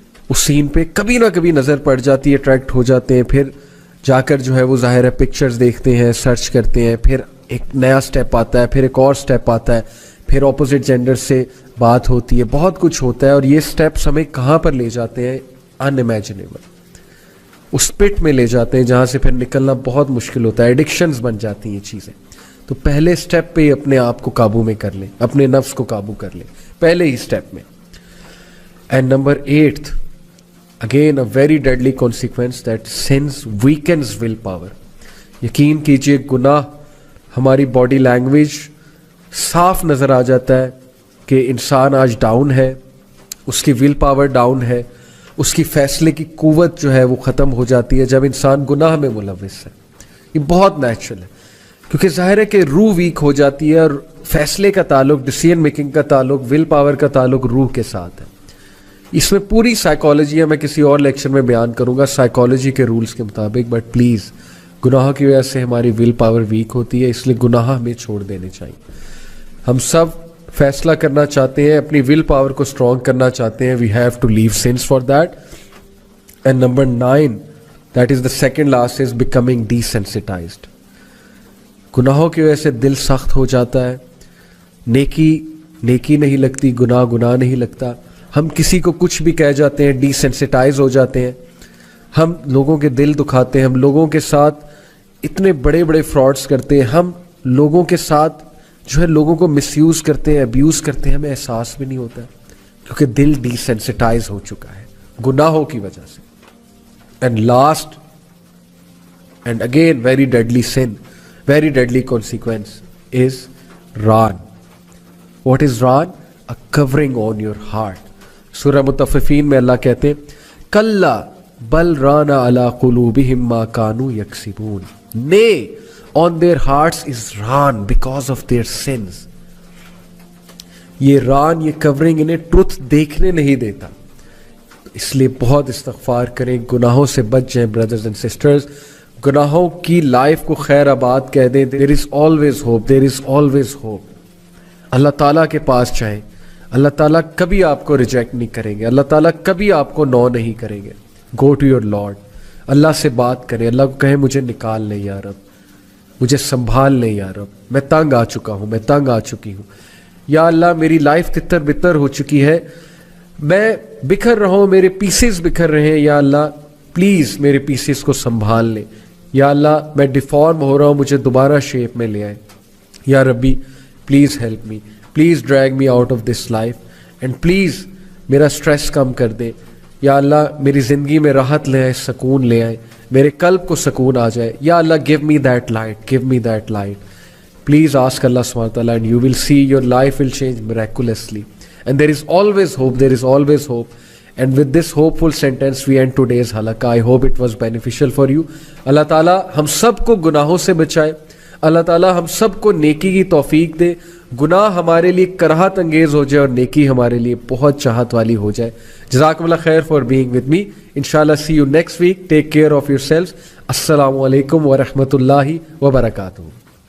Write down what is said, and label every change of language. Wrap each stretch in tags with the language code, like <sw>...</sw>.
<ur>اس سین پہ کبھی نہ کبھی نظر پڑ جاتی ہے, اٹریکٹ ہو جاتے ہیں, پھر جا کر جو ہے وہ ظاہر ہے پکچرز دیکھتے ہیں, سرچ کرتے ہیں, پھر ایک نیا سٹیپ آتا ہے, پھر ایک اور سٹیپ آتا ہے, پھر اپوزٹ جینڈر سے بات ہوتی ہے, بہت کچھ ہوتا ہے, اور یہ سٹیپس ہمیں کہاں پر لے جاتے ہیں, ان امیجنیبل, اس پٹ میں لے جاتے ہیں جہاں سے پھر نکلنا بہت مشکل ہوتا ہے, ایڈکشنز بن جاتی ہیں یہ چیزیں. تو پہلے سٹیپ پہ ہی اپنے آپ کو قابو میں کر لیں, اپنے نفس کو قابو کر لیں پہلے ہی سٹیپ میں.</ur> <en>And number 8, again a very deadly consequence, that sins weakens will power.</en> <ur>یقین کیجئے گناہ ہماری باڈی لینگویج صاف نظر آ جاتا ہے کہ انسان آج ڈاؤن ہے, اس کی ول پاور ڈاؤن ہے, اس کی فیصلے کی قوت جو ہے وہ ختم ہو جاتی ہے جب انسان گناہ میں ملوث ہے. یہ بہت نیچرل ہے, کیونکہ ظاہر ہے کہ روح ویک ہو جاتی ہے, اور فیصلے کا تعلق, ڈیسیژن میکنگ کا تعلق, ول پاور کا تعلق روح کے ساتھ ہے. اس میں پوری سائیکالوجی ہے, میں کسی اور لیکچر میں بیان کروں گا سائیکالوجی کے رولز کے مطابق, بٹ پلیز گناہوں کی وجہ سے ہماری ول پاور ویک ہوتی ہے, اس لیے گناہ ہمیں چھوڑ دینے چاہیے. ہم سب فیصلہ کرنا چاہتے ہیں, اپنی ول پاور کو اسٹرانگ کرنا چاہتے ہیں,</ur> <en>We have to leave sins for that. And number 9, that is the second last, is becoming desensitized.</en> <ur>گناہوں کی وجہ سے دل سخت ہو جاتا ہے, نیکی نہیں لگتی, گناہ نہیں لگتا, ہم کسی کو کچھ بھی کہہ جاتے ہیں, ڈیسینسٹائز ہو جاتے ہیں, ہم لوگوں کے دل دکھاتے ہیں, ہم لوگوں کے ساتھ اتنے بڑے بڑے فراڈس کرتے ہیں, ہم لوگوں کے ساتھ جو ہے لوگوں کو مس یوز کرتے ہیں, ابیوز کرتے ہیں, ہمیں احساس بھی نہیں ہوتا ہے, کیونکہ دل ڈیسینسٹائز ہو چکا ہے گناہوں کی وجہ سے.</ur> <en>And last and again very deadly sin, very deadly consequence is ran. What is ran? A covering on your heart.</en> <ur>سورہ مطففین میں اللہ کہتے ہیں</ur> <ar>کلا بل ران علی قلوبہم ما کانوا یکسبون.</ar> <en>Nay, on their hearts is ran because of their sins.</en> <ur>یہ ران, یہ کورنگ انہیں truth دیکھنے نہیں دیتا, اس لیے بہت استغفار کریں, گناہوں سے بچ جائیں بردرز اینڈ سسٹرز. گناہوں کی لائف کو خیر آباد کہہ دیں.</ur> <en>there is always hope,</en> <ur>there is always hope. اللہ تعالیٰ کے پاس جائیں, اللہ تعالیٰ کبھی آپ کو ریجیکٹ نہیں کریں گے, اللہ تعالیٰ کبھی آپ کو نو نہیں کریں گے.</ur> <en>go to your lord,</en> <ur>اللہ سے بات کریں, اللہ کو کہیں مجھے نکال لیں یا رب, مجھے سنبھال لیں یا رب, میں تنگ آ چکا ہوں, میں تنگ آ چکی ہوں, یا اللہ میری لائف تتر بتر ہو چکی ہے, میں بکھر رہا ہوں, میرے پیسز بکھر رہے ہیں, یا اللہ پلیز میرے پیسز کو سنبھال لیں. یا اللہ میں ڈیفارم ہو رہا ہوں, مجھے دوبارہ شیپ میں لے آئیں.</ur> <en>یا ربی please help me, please drag me out of this life, and please</en> <ur>میرا اسٹریس کم کر دے. یا اللہ میری زندگی میں راحت لے آئے, سکون لے آئے, میرے قلب کو سکون آ جائے.</ur> <en>یا اللہ give me that light, give me that light. Please ask Allah subhanahu wa ta'ala and you will see your life will change miraculously. And there is always hope, there is always hope. And with this hopeful sentence we end today's halaqah. I hope it was beneficial for you.</en> <ur>Allah ta'ala ہم سب کو گناہوں سے بچائے, اللہ تعالیٰ ہم سب کو نیکی کی توفیق دے, گناہ ہمارے لیے کراہت انگیز ہو جائے اور نیکی ہمارے لیے بہت چاہت والی ہو جائے.</ur> <ar>جزاکم اللہ خیر</ar> <en>for being with me. Inshallah see you next week. Take care of yourselves. السلام علیکم ورحمۃ اللہ وبرکاتہ.</en>